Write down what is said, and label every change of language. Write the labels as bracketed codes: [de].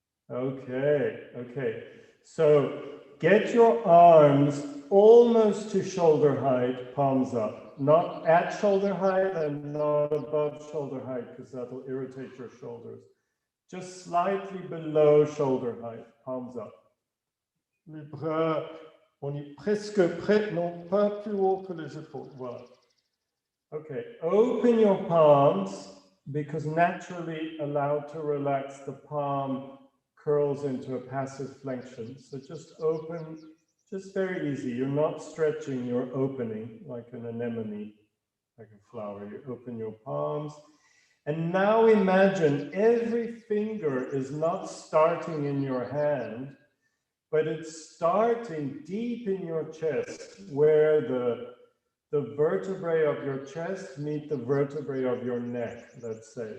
[en] Okay. So get your arms almost to shoulder height, palms up. Not at shoulder height and not above shoulder height, because that'll irritate your shoulders. Just slightly below shoulder height, palms up. [fr] Les bras, on est presque prêt, non pas plus haut que les épaules. Voilà. [en] Okay, open your palms because naturally allowed to relax, the palm curls into a passive flexion. So just open, just very easy. You're not stretching, you're opening like an anemone, like a flower. You open your palms. And now imagine every finger is not starting in your hand, but it's starting deep in your chest, where the vertebrae of your chest meet the vertebrae of your neck, let's say.